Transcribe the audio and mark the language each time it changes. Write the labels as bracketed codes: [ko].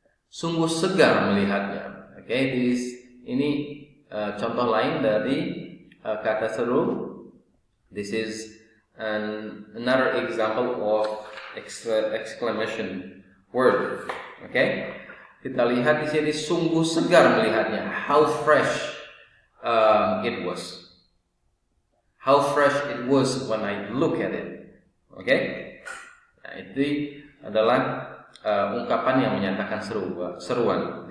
[id] Sungguh segar melihatnya. Okay, ini contoh lain dari kata seru. [en] This is another example of exclamation word. [id] Okay, kita lihat di sini sungguh segar melihatnya. [en] How fresh it was. How fresh it was when I look at it. [id] Okay, nah, itu adalah ungkapan yang menyatakan seruan.